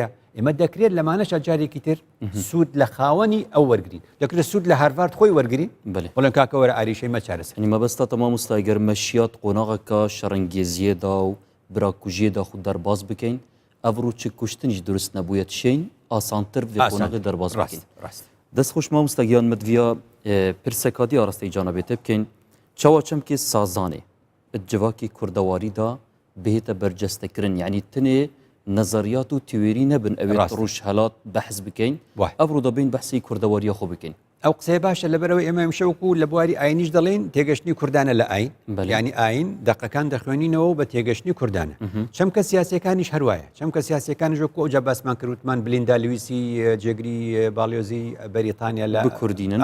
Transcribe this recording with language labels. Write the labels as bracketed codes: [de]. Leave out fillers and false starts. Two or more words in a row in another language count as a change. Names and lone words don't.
[ckb] ئێمە دەکرێت لەمانەش جارێکی تر سوود لە خاوەنی ئەو وەرگین، دەکرێت سوود لە هارڤارد خۆی وەرگین بڵێن کاکەوەرە ئاریشەی مەچارەسەر. [ku] مەبەستا تەمام مستاگەر مەشیات قۆناغەکە شەڕەنگێزیەدا و براکوژیەدا خود دەرباز بکەین ئەڤڕوو چ کوشتنیش دروست نەبووە تشین ئاسانتر vê qonaqê derbas bikin. Destxweş mamosta giyan me diviya pirsekadî arasteyî canavê te bikên çawa çemkê sazanê civakî kurdewarî da bihête bercestekirin yanî tinê nezeriyat û tîwêrî nebin ew ê rûj helat behs bikein ev da bên behsî kurdewariya xwe bikin. [ckb] ئەو قسەی باشە لەبەرەوەی ئێمە شەوکو لە بواری ئاینیش دەڵێن تێگەشتنی کوردانە لە ئاین، ینی ئاین دەقەکان دەخوێنینەوە بە تێگەشتنی کوردانە. چەمکە سیاسەکانیش هەروایە، چەمکە سیاسەکانیش وەکو ئەوجا باسمان کردوتمان بلیندا لویسی جێگری باڵیۆزی بەریتانیا لە بکوردینن